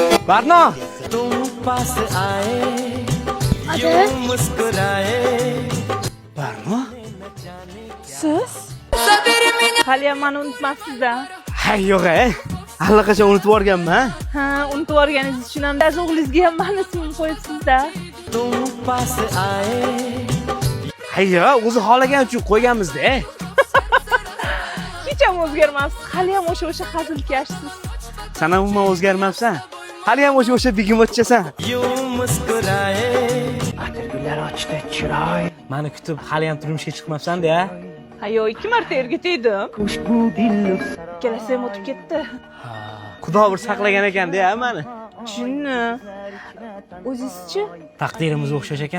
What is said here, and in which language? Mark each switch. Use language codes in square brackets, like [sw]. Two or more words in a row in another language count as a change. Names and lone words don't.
[uz] Barno! [hi] तुम पास आए Adi, मुस्कुराए [uz] Barno? Siz? Haliyam meni unutmabsiz-da. Hay yo'q, allaqachon unutib yuborganman. Ha, unutib olganingiz uchun ham ba'zi o'g'lingizga ham meni ismimni qo'yibsiz-da. [hi] तुम पास आए [uz] Hay yo'q, o'zi xohlagan uchun qo'yganmiz-da. Hech ham o'zgarmabsiz. Haliyam o'sha hazilkashsiz. Sen ham umuman o'zgarmabsan. Hali ham o'sha begemotchasan. [hi] यूं मुस्कुराए [uz] Atirgullar ochdi chiroy. Meni kutib hali ham turmushga chiqmabsan-da. Ha, yo'q, 2 marta erga tegdim. Ikkalasi ham o'tib ketdi. Xudo bir saqlagan ekan-da meni. Shuni. O'zingizchi? Taqdirimiz o'xshash ekan.